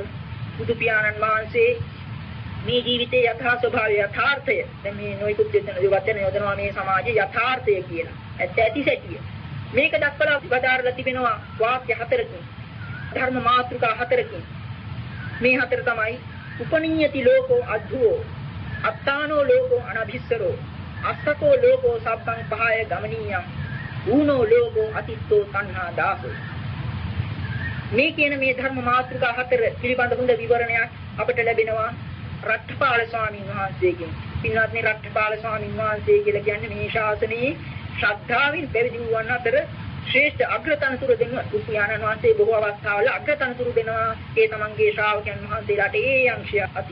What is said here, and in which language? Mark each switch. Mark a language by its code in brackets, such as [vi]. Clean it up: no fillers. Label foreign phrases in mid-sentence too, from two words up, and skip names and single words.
[si] බුදු පියාණන් වහන්සේ මේ ජීවිතයේ යථා ස්වභාවය යථාර්ථය දැන් මේ නොයිකුත් වචන යොදනවා මේ සමාජයේ යථාර්ථය කියලා. ඇත්ත සැටිය. මේක දක්වලා වදාරලා තිබෙනවා වාක්‍ය 4කින්. ධර්ම මාතෘකා 4කින්. මේ 4 තමයි [pi] උපනීයති ලෝකෝ අද්ධෝ අත්තානෝ ලෝකෝ අනභිස්සරෝ අස්සකෝ ලෝකෝ සබ්බං පහය ගමනීයං ඌනෝ ලෝකෝ අතිත්තෝ තණ්හා දාසෝ. [si] මේ කියන මේ ධර්ම මාතෘකා 4 පිළිබඳ හොඳ විවරණයක් අපට ලැබෙනවා රට්ඨපාල ස්වාමීන් වහන්සේගෙන්. පින්වත්නි රට්ඨපාල ස්වාමීන් වහන්සේ කියලා කියන්නේ මේ ශාසනයේ ශ්‍රද්ධාවෙන් පැවිදි වූවන් අතර ශ්‍රේෂ්ඨ අග්‍රතනතුරු දෙනවා. බුදුපියාණන් වහන්සේ බොහෝ අවස්ථාවල අග්‍රතනතුරු දෙනවා. ඒ තමන්ගේ ශ්‍රාවකයන් වහන්සේලාට ඒ අංශය ඇති.